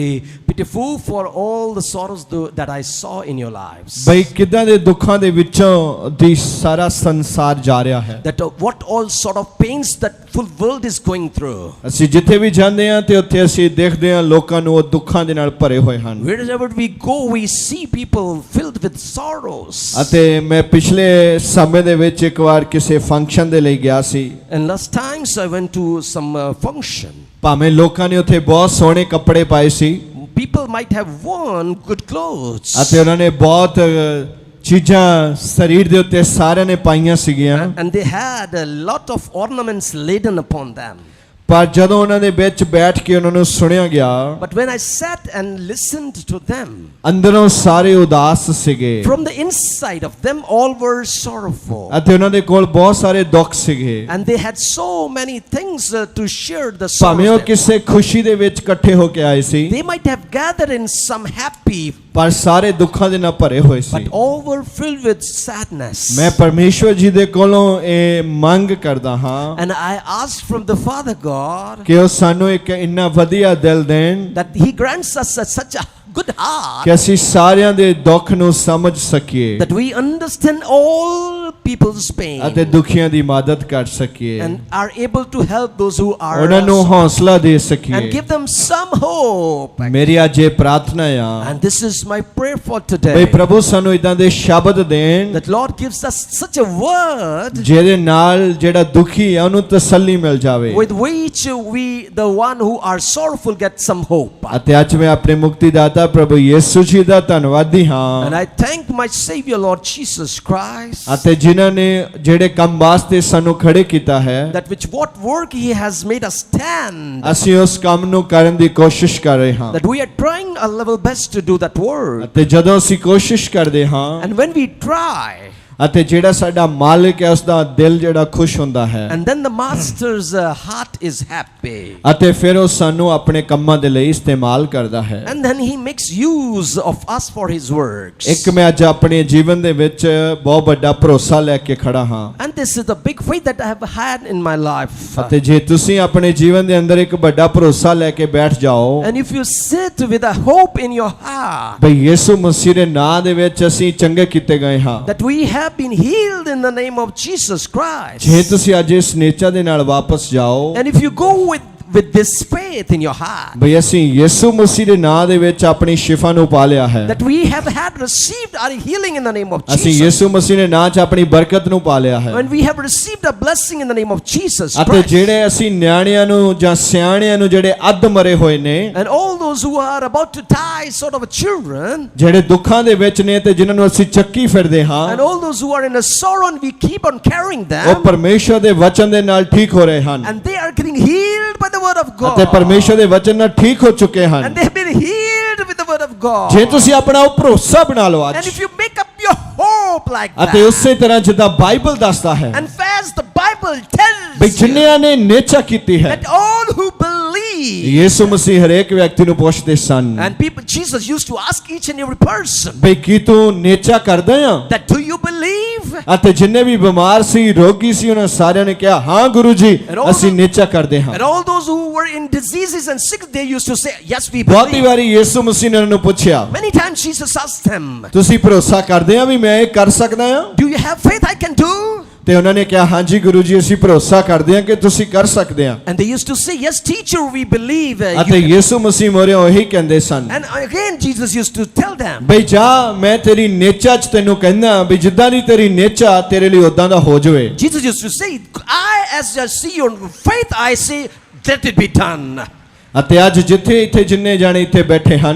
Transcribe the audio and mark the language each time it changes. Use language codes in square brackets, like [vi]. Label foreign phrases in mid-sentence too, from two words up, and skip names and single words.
[en] pitiful for all the sorrows that I saw in your lives. [pa] ਬਈ ਕਿਦਾਂ ਦੇ ਦੁੱਖਾਂ ਦੇ ਵਿੱਚੋਂ ਦੀ ਸਾਰਾ ਸੰਸਾਰ ਜਾ ਰਿਹਾ ਹੈ। [en] That what all sort of pains that full world is going through. [pa] ਅਸੀਂ ਜਿੱਥੇ ਵੀ ਜਾਂਦੇ ਹਾਂ ਤੇ ਉੱਥੇ ਅਸੀਂ ਦੇਖਦੇ ਹਾਂ ਲੋਕਾਂ ਨੂੰ ਉਹ ਦੁੱਖਾਂ ਦੇ ਨਾਲ ਭਰੇ ਹੋਏ ਹਨ। [en] Wherever we go we see people filled with sorrows. [pa] ਅਤੇ ਮੈਂ ਪਿਛਲੇ ਸਮੇਂ ਦੇ ਵਿੱਚ ਇੱਕ ਵਾਰ ਕਿਸੇ ਫੰਕਸ਼ਨ ਦੇ ਲਈ ਗਿਆ ਸੀ। [en] And last times I went to some function. [pa] ਭਾਵੇਂ ਲੋਕਾਂ ਨੇ ਉੱਥੇ ਬਹੁਤ ਸੋਹਣੇ ਕੱਪੜੇ ਪਾਏ ਸੀ। [en] People might have worn good clothes. [pa] ਅਤੇ ਉਹਨਾਂ ਨੇ ਬਹੁਤ ਚੀਜ਼ਾਂ ਸਰੀਰ ਦੇ ਉੱਤੇ ਸਾਰਿਆਂ ਨੇ ਪਾਈਆਂ ਸੀਗੀਆਂ। [en] And they had a lot of ornaments laden upon them. [pa] ਪਰ ਜਦੋਂ ਉਹਨਾਂ ਦੇ ਵਿੱਚ ਬੈਠ ਕੇ ਉਹਨਾਂ ਨੂੰ ਸੁਣਿਆ ਗਿਆ, [en] But when I sat and listened to them, [pa] ਅੰਦਰੋਂ ਸਾਰੇ ਉਦਾਸ ਸੀਗੇ। [en] From the inside of them all were sorrowful. [pa] ਅਤੇ ਉਹਨਾਂ ਦੇ ਕੋਲ ਬਹੁਤ ਸਾਰੇ ਦੁੱਖ ਸੀਗੇ। [en] And they had so many things to share the [pa] ਭਾਵੇਂ ਉਹ [en] sorrows. [pa] ਕਿਸੇ ਖੁਸ਼ੀ ਦੇ ਵਿੱਚ ਇਕੱਠੇ ਹੋ ਕੇ ਆਏ ਸੀ, [en] They might have gathered in some happy, [pa] ਪਰ ਸਾਰੇ ਦੁੱਖਾਂ ਦੇ ਨਾਲ ਭਰੇ ਹੋਏ ਸੀ। [en] but all were filled with sadness. [pa] ਮੈਂ ਪਰਮੇਸ਼ਵਰ ਜੀ ਦੇ ਕੋਲੋਂ ਇਹ ਮੰਗ ਕਰਦਾ ਹਾਂ [en] And I asked from the Father God [pa] ਕਿ ਉਹ ਸਾਨੂੰ ਇੱਕ ਇੰਨਾ ਵਧੀਆ ਦਿਲ ਦੇਣ [en] that He grants us such a good heart [pa] ਕਿ ਅਸੀਂ ਸਾਰਿਆਂ ਦੇ ਦੁੱਖ ਨੂੰ ਸਮਝ ਸਕੀਏ [en] that we understand all people's pain [pa] ਅਤੇ ਦੁਖੀਆਂ ਦੀ ਮਦਦ ਕਰ ਸਕੀਏ, [en] and are able to help those who are [pa] ਉਹਨਾਂ ਨੂੰ ਹੌਸਲਾ ਦੇ [en] and [pa] ਸਕੀਏ। [en] give them some hope. [pa] ਮੇਰੀ ਅੱਜ ਇਹ ਪ੍ਰਾਰਥਨਾ ਆ [en] And this is my prayer for [pa] ਬਈ [en] today, [pa] ਪ੍ਰਭੂ ਸਾਨੂੰ ਇਦਾਂ ਦੇ ਸ਼ਬਦ ਦੇਣ [en] that Lord gives us such a word [pa] ਜਿਹਦੇ ਨਾਲ ਜਿਹੜਾ ਦੁਖੀ ਆ ਉਹਨੂੰ ਤਸੱਲੀ ਮਿਲ ਜਾਵੇ। [en] with which we, the one who are sorrowful, get some hope. [pa] ਅਤੇ ਅੱਜ ਮੈਂ ਆਪਣੇ ਮੁਕਤੀਦਾਤਾ ਪ੍ਰਭੂ ਯਿਸੂ ਜੀ ਦਾ ਧੰਨਵਾਦੀ ਹਾਂ। [en] And I thank my Savior Lord Jesus Christ, [pa] ਅਤੇ ਜਿਨ੍ਹਾਂ ਨੇ ਜਿਹੜੇ ਕੰਮ ਵਾਸਤੇ ਸਾਨੂੰ ਖੜੇ ਕੀਤਾ ਹੈ, [en] that which what work He has made us stand, [pa] ਅਸੀਂ ਉਸ ਕੰਮ ਨੂੰ ਕਰਨ ਦੀ ਕੋਸ਼ਿਸ਼ ਕਰ ਰਹੇ ਹਾਂ। [en] that we are trying our level best to do that work. [pa] ਅਤੇ ਜਦੋਂ ਅਸੀਂ ਕੋਸ਼ਿਸ਼ ਕਰਦੇ ਹਾਂ [en] And when we try, [pa] ਅਤੇ ਜਿਹੜਾ ਸਾਡਾ ਮਾਲਿਕ ਹੈ ਉਸ ਦਾ ਦਿਲ ਜਿਹੜਾ ਖੁਸ਼ ਹੁੰਦਾ ਹੈ, [en] and then the Master's heart is happy, [pa] ਅਤੇ ਫਿਰ ਉਹ ਸਾਨੂੰ ਆਪਣੇ ਕੰਮਾਂ ਦੇ ਲਈ ਇਸਤੇਮਾਲ ਕਰਦਾ ਹੈ। [en] and then He makes use of us for His works. [pa] ਇੱਕ ਮੈਂ ਅੱਜ ਆਪਣੇ ਜੀਵਨ ਦੇ ਵਿੱਚ ਬਹੁਤ ਵੱਡਾ ਭਰੋਸਾ ਲੈ ਕੇ ਖੜਾ ਹਾਂ। [en] And this is the big faith that I have had in my life. [pa] ਅਤੇ ਜੇ ਤੁਸੀਂ ਆਪਣੇ ਜੀਵਨ ਦੇ ਅੰਦਰ ਇੱਕ ਵੱਡਾ ਭਰੋਸਾ ਲੈ ਕੇ ਬੈਠ ਜਾਓ [en] And if you sit with a hope in your heart [pa] ਬਈ ਯਿਸੂ ਮਸੀਹ ਦੇ ਨਾਂ ਦੇ ਵਿੱਚ ਅਸੀਂ ਚੰਗੇ ਕੀਤੇ ਗਏ ਹਾਂ, [en] that we have been healed in the name of Jesus Christ, [pa] ਜੇ ਤੁਸੀਂ ਅੱਜ ਇਸ ਨੇਚਾ ਦੇ ਨਾਲ ਵਾਪਸ ਜਾਓ [en] and if you go with this faith in your heart, [pa] ਬਈ ਅਸੀਂ ਯਿਸੂ ਮਸੀਹ ਦੇ ਨਾਂ ਦੇ ਵਿੱਚ ਆਪਣੀ ਸ਼ਿਫਾ ਨੂੰ ਪਾ ਲਿਆ ਹੈ, [en] that we have had received our healing in the name of [pa] ਅਸੀਂ [en] Jesus, [pa] ਯਿਸੂ ਮਸੀਹ ਦੇ ਨਾਂ 'ਚ ਆਪਣੀ ਬਰਕਤ ਨੂੰ ਪਾ ਲਿਆ ਹੈ, [en] when we have received a blessing in the name of Jesus [pa] ਅਤੇ [en] Christ, [pa] ਜਿਹੜੇ ਅਸੀਂ ਨਿਆਣਿਆਂ ਨੂੰ ਜਾਂ ਸਿਆਣਿਆਂ ਨੂੰ ਜਿਹੜੇ ਅੱਧ ਮਰੇ ਹੋਏ ਨੇ, [en] and all those who are about to die, sort of children, [pa] ਜਿਹੜੇ ਦੁੱਖਾਂ ਦੇ ਵਿੱਚ ਨੇ ਤੇ ਜਿਨ੍ਹਾਂ ਨੂੰ ਅਸੀਂ ਚੱਕੀ ਫਿਰਦੇ ਹਾਂ, [en] and all those who are in a sorrow and we keep on carrying [pa] ਉਹ [en] them, [pa] ਪਰਮੇਸ਼ਰ ਦੇ ਵਚਨ ਦੇ ਨਾਲ ਠੀਕ ਹੋ ਰਹੇ ਹਨ [en] and they are getting healed by the word of [pa] ਅਤੇ [en] God, [pa] ਪਰਮੇਸ਼ਰ ਦੇ ਵਚਨ ਨਾਲ ਠੀਕ ਹੋ ਚੁੱਕੇ ਹਨ। [en] and they have been healed with the word of God. [pa] ਜੇ ਤੁਸੀਂ ਆਪਣਾ ਉਹ ਭਰੋਸਾ ਬਣਾ ਲਓ [en] And [pa] ਅੱਜ, [en] if you make up your hope like [pa] ਅਤੇ [en] that, [pa] ਉਸੇ ਤਰ੍ਹਾਂ ਜਿੱਦਾਂ ਬਾਈਬਲ ਦੱਸਦਾ ਹੈ [en] and as the Bible tells [pa] ਬਈ [en] you, [pa] ਜਿਨ੍ਹਾਂ ਨੇ ਨੇਚਾ ਕੀਤੀ ਹੈ, [en] that all who believe, [pa] ਯਿਸੂ ਮਸੀਹ ਹਰੇਕ ਵਿਅਕਤੀ ਨੂੰ ਪੁੱਛਦੇ ਸਨ [en] and people, Jesus used to ask each and every person, [pa] ਬਈ ਕੀ ਤੂੰ ਨੇਚਾ ਕਰਦਾ ਆ? [en] that do you believe? [pa] ਅਤੇ ਜਿੰਨੇ ਵੀ ਬਿਮਾਰ ਸੀ, ਰੋਗੀ ਸੀ, ਉਹਨਾਂ ਸਾਰਿਆਂ ਨੇ ਕਿਹਾ ਹਾਂ ਗੁਰੂ ਜੀ ਅਸੀਂ ਨੇਚਾ ਕਰਦੇ ਹਾਂ। [en] And all those who were in diseases and sick, they used to say, yes, we [pa] ਬਹੁਤੀ [en] believe. [pa] ਵਾਰੀ ਯਿਸੂ ਮਸੀਹ ਨੇ ਉਹਨਾਂ ਨੂੰ ਪੁੱਛਿਆ, [en] Many times Jesus asked them, [pa] ਤੁਸੀਂ ਭਰੋਸਾ ਕਰਦੇ ਆ ਵੀ ਮੈਂ ਇਹ ਕਰ ਸਕਦਾ ਆ? [en] do you have faith I can do? [pa] ਤੇ ਉਹਨਾਂ ਨੇ ਕਿਹਾ ਹਾਂਜੀ ਗੁਰੂ ਜੀ ਅਸੀਂ ਭਰੋਸਾ ਕਰਦੇ ਆ ਕਿ ਤੁਸੀਂ ਕਰ ਸਕਦੇ ਆ। [en] And they used to say, yes, teacher, we believe. [pa] ਅਤੇ ਯਿਸੂ ਮਸੀਹ ਮੋਰੇ ਉਹੀ ਕਹਿੰਦੇ ਸਨ, [en] And again Jesus used to tell them, [pa] ਬਈ ਜਾ ਮੈਂ ਤੇਰੀ ਨੇਚਾ 'ਚ ਤੈਨੂੰ ਕਹਿੰਦਾ ਵੀ ਜਿੱਦਾਂ ਦੀ ਤੇਰੀ ਨੇਚਾ ਤੇਰੇ ਲਈ ਉਦਾਂ ਦਾ ਹੋ ਜਾਵੇ। [en] Jesus used to say, as I see your faith, I say, let it be done. [pa] ਅਤੇ ਅੱਜ ਜਿੱਥੇ ਇੱਥੇ ਜਿੰਨੇ ਜਾਣੇ ਇੱਥੇ ਬੈਠੇ ਹਨ,